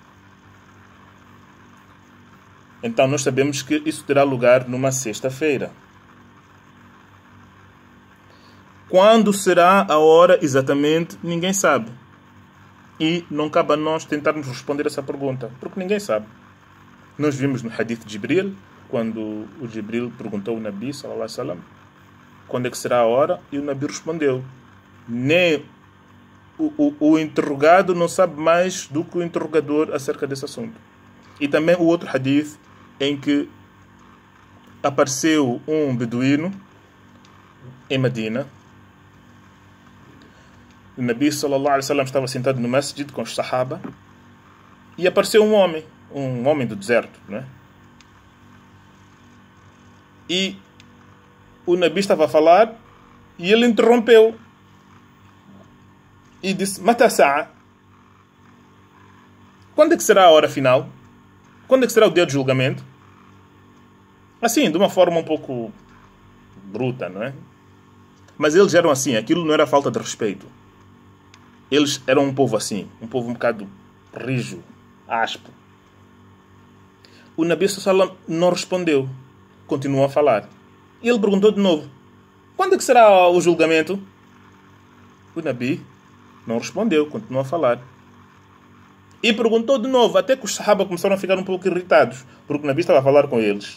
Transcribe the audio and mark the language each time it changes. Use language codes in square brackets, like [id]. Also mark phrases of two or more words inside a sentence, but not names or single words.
[pt] Então nós sabemos que isso terá lugar numa sexta-feira. Quando será a hora exatamente, ninguém sabe. E não cabe a nós tentarmos responder essa pergunta, porque ninguém sabe. Nós vimos no hadith de Jibril, quando o Jibril perguntou ao [ar] نبي صلى الله عليه وسلم [pt] quando é que será a hora, e o Nabi respondeu. Nem o interrogado não sabe mais do que o interrogador acerca desse assunto. E também o outro hadith em que apareceu um beduíno em Medina. O [ar] نبي صلى الله عليه وسلم [pt] estava sentado no masjid com os sahaba e apareceu um homem do deserto, não é? E o Nabi estava a falar e ele interrompeu e disse: [ar] متى الساعة? [pt] Quando é que será a hora final? Quando é que será o dia de julgamento? Assim, de uma forma um pouco bruta, não é? Mas eles eram assim, aquilo não era falta de respeito. Eles eram um povo assim, um povo um bocado rijo, áspo. O [ar] نبي صلى الله عليه وسلم [pt] não respondeu, continuou a falar. E ele perguntou de novo: quando é que será o julgamento? O Nabi não respondeu, continuou a falar. E perguntou de novo, até que os sahaba começaram a ficar um pouco irritados, porque o Nabi estava a falar com eles.